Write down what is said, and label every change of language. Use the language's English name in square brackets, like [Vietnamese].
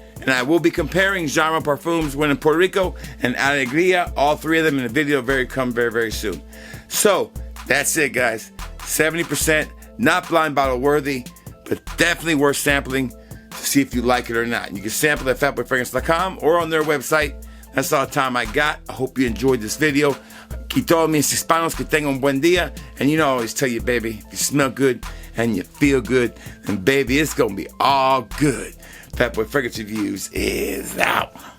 [English] And I will be comparing Genre Parfums when in Puerto Rico and Alegria, all 3 of them in the video very, very soon. So that's it, guys. 70%, not blind bottle worthy, but definitely worth sampling to see if you like it or not. You can sample at fatboyfragrance.com or on their website. That's all the time I got. I hope you enjoyed this video. [Spanish] Y todos mis hispanos que tengan un buen día. [English] And I always tell you, baby, if you smell good and you feel good, then baby, it's going to be all good. Fatboy Fragrance Reviews is out.